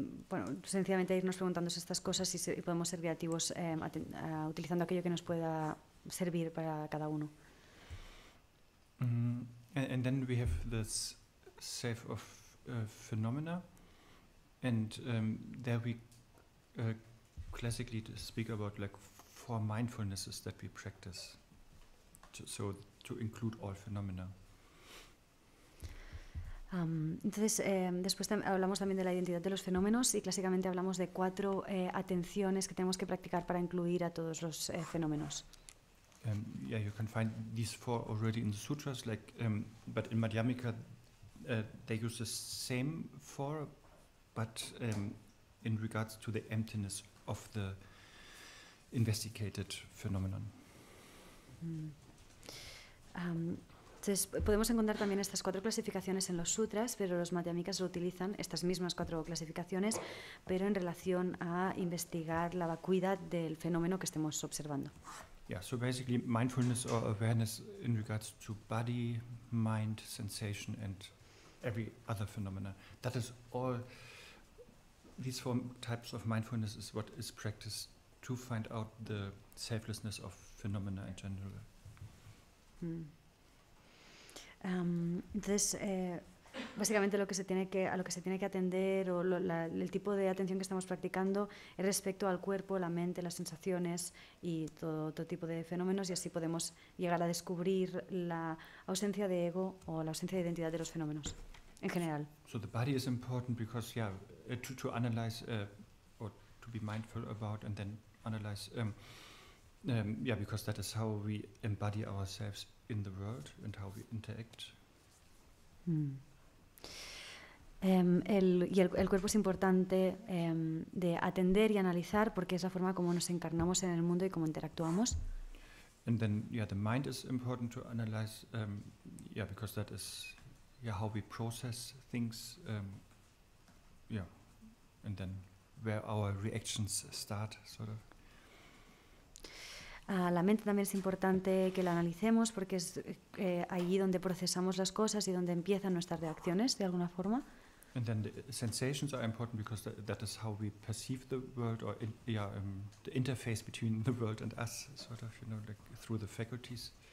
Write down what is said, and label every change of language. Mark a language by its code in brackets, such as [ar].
[es] Bueno, sencillamente irnos preguntando estas cosas y podemos ser creativos utilizando aquello que nos pueda servir para cada uno. [en] And then we have this self of phenomena, and there we classically speak about like 4 mindfulnesses that we practice, to include all phenomena. [es] Entonces, después hablamos también de la identidad de los fenómenos y clásicamente hablamos de 4 atenciones que tenemos que practicar para incluir a todos los fenómenos. [en] Yeah, you can find these 4 already in the sutras, but in Madhyamika they use the same 4, but in regards to the emptiness of the investigated phenomenon. [es] Entonces, podemos encontrar también estas 4 clasificaciones en los sutras, pero los madhyamikas lo utilizan, estas mismas 4 clasificaciones, pero en relación a investigar la vacuidad del fenómeno que estemos observando. [en] Yeah, so basically mindfulness or awareness in regards to body, mind, sensation and every other phenomena. That is all, these 4 types of mindfulness is what is practiced to find out the selflessness of phenomena in general. [es] Entonces, básicamente a lo que se tiene que atender o el tipo de atención que estamos practicando es respecto al cuerpo, la mente, las sensaciones y todo tipo de fenómenos, y así podemos llegar a descubrir la ausencia de ego o la ausencia de identidad de los fenómenos en general. [en] So the body is important because to analyze or to be mindful about and then analyze because that is how we embody ourselves in the world and how we interact. [es] El cuerpo es importante de atender y analizar porque es la forma como nos encarnamos en el mundo y cómo interactuamos. [en] And then the mind is important to analyze because that is how we process things, and then where our reactions start, sort of. [es] La mente también es importante que la analicemos porque es allí donde procesamos las cosas y donde empiezan nuestras reacciones de alguna forma. [en] And then the sensations are important because that is how we perceive the world, or the interface between the world and us, sort of, like through the faculties.